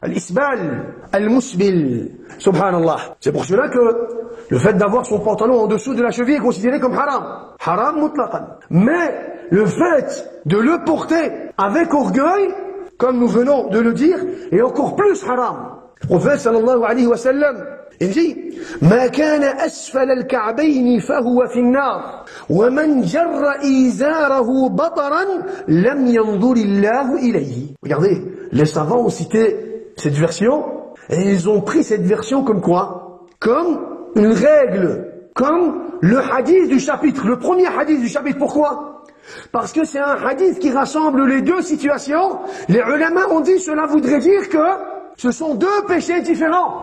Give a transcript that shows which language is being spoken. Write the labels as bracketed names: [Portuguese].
[Arabic] Al-isbal, al-musbil. Subhanallah. [French] C'est pour cela que le fait d'avoir son pantalon en dessous de la cheville est considéré comme haram. Haram mutlaqan. Mais le fait de le porter avec orgueil, comme nous venons de le dire, est encore plus haram. Le prophète sallallahu alayhi wa sallam, il dit [Arabic] ما كان أسفل الكعبين فهو في النار ومن جر إزاره بطرا لم ينظر الله إليه. [French] Regardez, les savants ont cité cette version et ils ont pris cette version comme quoi? Comme une règle, comme le hadith du chapitre, le premier hadith du chapitre. Pourquoi? Parce que c'est un hadith qui rassemble les 2 situations. Les ulama ont dit cela voudrait dire que ce sont 2 péchés différents.